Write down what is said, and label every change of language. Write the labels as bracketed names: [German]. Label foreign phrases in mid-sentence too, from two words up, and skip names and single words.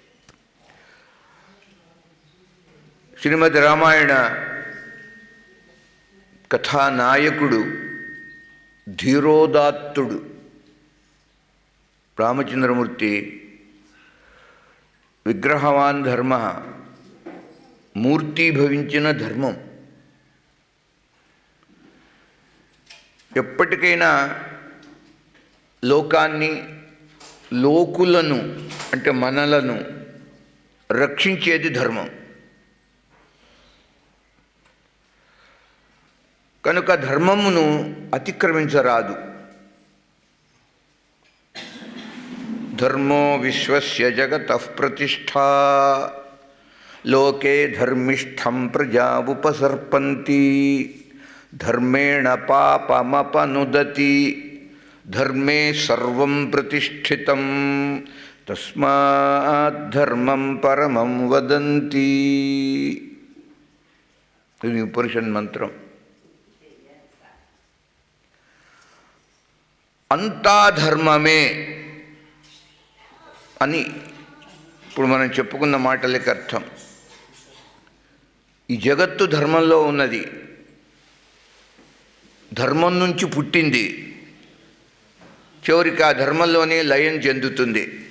[Telugu] శ్రీమద్ రామాయణ కథానాయకుడు ధీరోదాత్తుడు రామచంద్రమూర్తి విగ్రహవాన్ ధర్మ మూర్తీభవించిన ధర్మం ఎప్పటికైనా లోకాన్ని లోకులను అంటే మనలను రక్షించేది ధర్మం కనుక ధర్మమును అతిక్రమించరాదు। [Sanskrit] ధర్మో విశ్వస్య జగతః ప్రతిష్ఠా లోకే ధర్మిష్ఠం ప్రజా ఉపసర్పంతి धर्मेण पापमपनुदति धर्मे सर्वं प्रतिष्ठितं तस्मात् धर्मं परमं वदन्ति। [Telugu] ఇది ఉపనిషత్ మంత్రం। అంతా ధర్మమే అని ఇప్పుడు మనం చెప్పుకున్న మాటలకి అర్థం। ఈ జగత్తు ధర్మంలో ఉన్నది, ధర్మం నుంచి పుట్టింది, చివరికి ఆ ధర్మంలోనే లయం చెందుతుంది।